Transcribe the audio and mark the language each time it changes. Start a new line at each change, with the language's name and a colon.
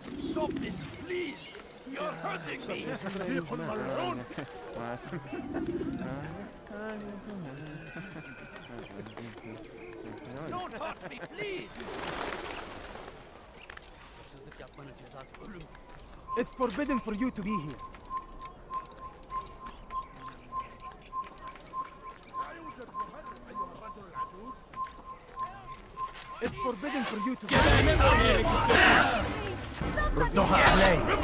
English: Stop this, please! You're hurting me! Leave him alone! Don't hurt me, please!
Turkish: Hırsızlık yapmanın cezası ölüm.
English: It's forbidden for you to be here. It's forbidden for you to be
Turkish: Kime boyun eğmek istiyorsun?
Arabic: ردوها علي.